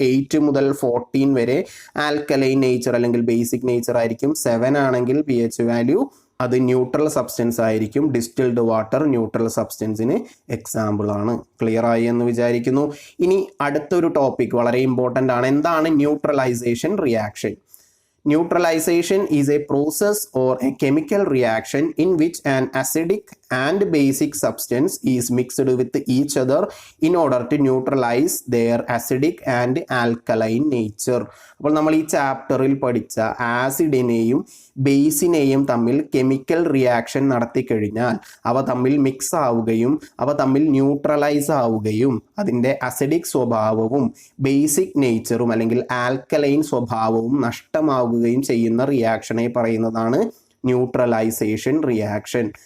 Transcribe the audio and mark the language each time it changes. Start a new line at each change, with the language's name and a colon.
Malayalam: 8 മുതൽ 14 വരെ alkaline nature അല്ലെങ്കിൽ ബേസിക് നേച്ചർ ആയിരിക്കും. 7 ആണെങ്കിൽ pH വാല്യൂ അത് ന്യൂട്രൽ സബ്സ്റ്റൻസ് ആയിരിക്കും. ഡിസ്റ്റിൽഡ് വാട്ടർ ന്യൂട്രൽ സബ്സ്റ്റൻസിന് എക്സാമ്പിൾ ആണ്. ക്ലിയർ ആയി എന്ന് വിചാരിക്കുന്നു. ഇനി അടുത്തൊരു ടോപ്പിക് വളരെ ഇമ്പോർട്ടൻ്റ് ആണ്. എന്താണ് neutralisation reaction?
English: Neutralization is a process or a chemical reaction in which an acidic and basic substance is mixed with each other in order to neutralize their acidic and alkaline nature.
Malayalam: അപ്പോൾ നമ്മൾ ഈ ചാപ്റ്ററിൽ പഠിച്ച ആസിഡിനെയും ബേസിനെയും തമ്മിൽ chemical reaction നടത്തി കഴിഞ്ഞാൽ അവ തമ്മിൽ മിക്സ് ആവുകയും അവ തമ്മിൽ ന്യൂട്രലൈസ് ആവുകയും അതിൻ്റെ അസിഡിക് സ്വഭാവവും ബേസിക് നേച്ചറും അല്ലെങ്കിൽ ആൽക്കലൈൻ സ്വഭാവവും നഷ്ടമാവുകയും ചെയ്യുന്ന റിയാക്ഷനെ പറയുന്നതാണ് ന്യൂട്രലൈസേഷൻ റിയാക്ഷൻ.